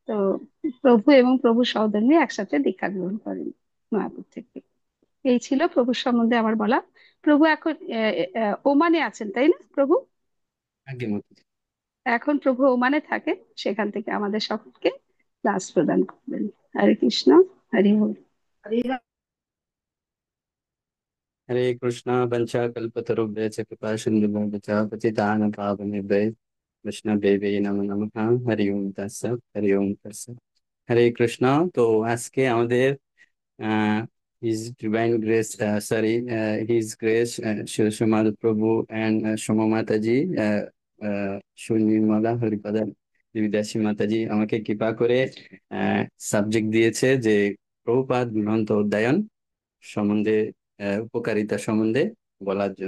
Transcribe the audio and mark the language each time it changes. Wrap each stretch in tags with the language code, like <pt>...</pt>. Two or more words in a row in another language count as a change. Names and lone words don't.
<bn>তো প্রভু এবং প্রভু সহধর্মী একসাথে দীক্ষা গ্রহণ করেন নয়াপুর থেকে। এই ছিল প্রভুর সম্বন্ধে আমার বলা। প্রভু এখন ওমানে আছেন, তাই না প্রভু? আগে মতো। এখন প্রভু ওমানে থাকেন, সেখান থেকে আমাদের সকলকে ক্লাস প্রদান করবেন। হরে কৃষ্ণ, হরি বল।</bn> <sa>हरे कृष्णा वंशाकल्पतरुभ्यश्च कृपा सिन्धुभ्यश्च पतितानां पावनेभ्यः वैष्णवेभ्यो नमो नमः। हरि ओम तत्सत्, हरि ओम तत्सत्।</sa> <bn>হরে কৃষ্ণ। তো আজকে আমাদের</bn> <en>His Divine Grace,</en> <bn>সরি,</bn> <en>His Grace</en> <bn>শিরোমণি প্রভু এন্ড সোমা মাতাজি, সুনির্মলা হরিপদা দেবীদাসী মাতাজি আমাকে কৃপা করে সাবজেক্ট দিয়েছে যে প্রভুপাদ গ্রন্থ অধ্যয়ন সম্বন্ধে, উপকারিতা সম্বন্ধে বলার জন্য।</bn>